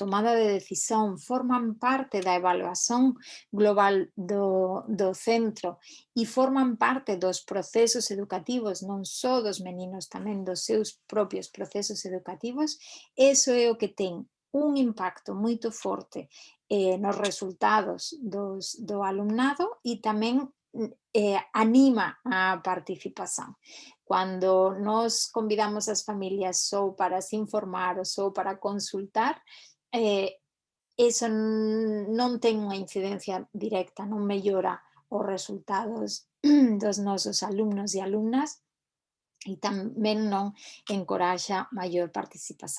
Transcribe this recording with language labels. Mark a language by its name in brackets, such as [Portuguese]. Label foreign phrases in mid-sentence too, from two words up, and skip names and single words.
[Galician] tomada de decisión, forman parte da evaluación global do centro e forman parte dos procesos educativos, non só dos meninos, tamén dos seus propios procesos educativos, eso é o que ten un impacto moito forte nos resultados do alumnado e tamén anima a participação. [Portuguese] Quando nós convidamos as famílias só para se informar ou só para consultar, isso não tem uma incidência directa, não melhora os resultados dos nosos alunos e alumnas, e também não encoraja maior participação.